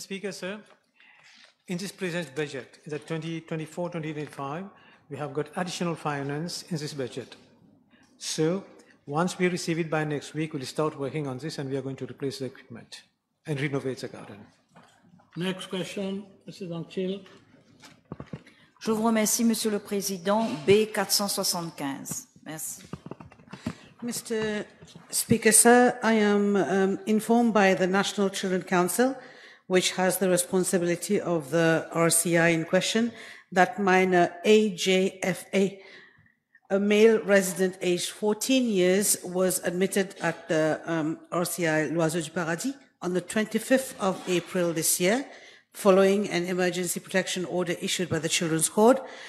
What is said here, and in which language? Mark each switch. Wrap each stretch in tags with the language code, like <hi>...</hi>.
<en>Speaker, sir, in this present budget, in the 2024-2025, we have got additional finance in this budget. So once we receive it by next week, we'll start working on this, and we are going to replace the equipment and renovate the garden. Next question, Mrs. Anchil.</en> <fr>Je vous remercie, Monsieur le Président. B475. Merci.</fr> <en>Mr. Speaker, sir, I am informed by the National Children Council, which has the responsibility of the RCI in question, that minor AJFA, a male resident aged 14 years, was admitted at the RCI L'Oiseau du Paradis on the 25th of April this year, following an emergency protection order issued by the Children's Court.</en>